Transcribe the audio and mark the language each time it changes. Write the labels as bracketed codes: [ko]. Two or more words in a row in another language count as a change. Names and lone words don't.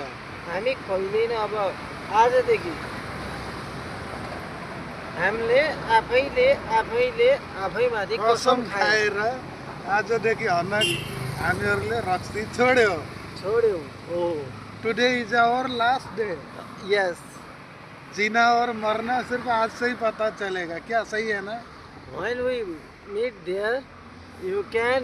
[ne] हामी खोल्दैन। अब आजदेखि हामीले आफैमाथि कसम खाएर आजदेखि हामीहरूले रक्सी छोड्यौँ। हो। [en] today is our last day. यस। [hi] जीना और मरना सिर्फ आज से ही पता चलेगा, क्या सही है ना? [en] When we meet there, you can